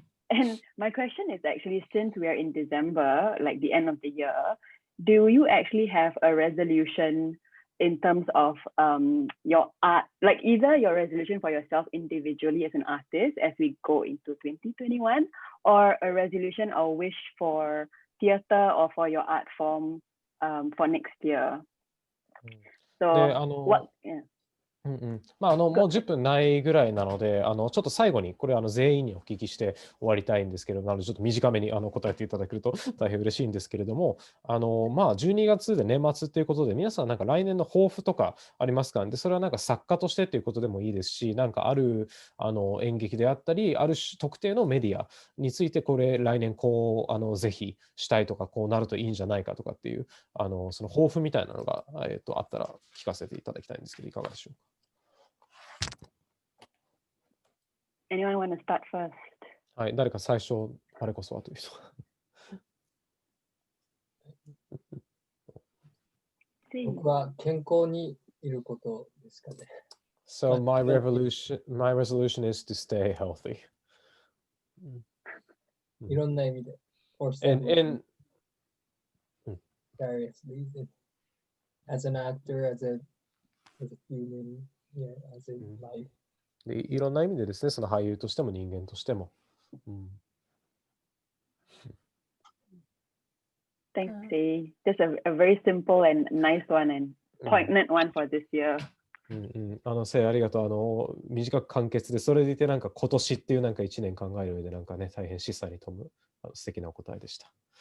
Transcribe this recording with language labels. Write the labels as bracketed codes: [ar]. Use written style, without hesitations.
[en] And my question is actually, since we are in December, like the end of the year, do you actually have a resolution in terms of your art, like either your resolution for yourself individually as an artist as we go into 2021, or a resolution or wish for theater or for your art form for next year? So what? Yeah. [ja] もう10分ないぐらいなので、ちょっと最後にこれ全員にお聞きして終わりたいんですけれども、ちょっと短めに答えていただけると大変嬉しいんですけれども、12月で年末ということで、皆さんなんか来年の抱負とかありますか？で、それはなんか作家としてということでもいいですし、なんかある演劇であったり、ある特定のメディアについてこれ来年こうぜひしたいとか、こうなるといいんじゃないかとかっていうその抱負みたいなのがあったら聞かせていただきたいんですけど、いかがでしょうか [en] ？Anyone want to start first? [ja] はい、誰か最初、あれこそはという人。僕は健康にいることですかね。 [en] So my resolution is to stay healthy. [ja] いろんな意味で。 [en] And various reasons. As an actor, as a human, yeah, as in life. [ja] でいろんな意味でですね、その俳優としても人間としても。 [en] Thanks, Jay. Just a very simple and nice one and poignant one for this year. [ja] せいありがとう。短く簡潔で、それでいてなんか今年っていうなんか1年考える上でなんかね、大変示唆に富む素敵なお答えでした。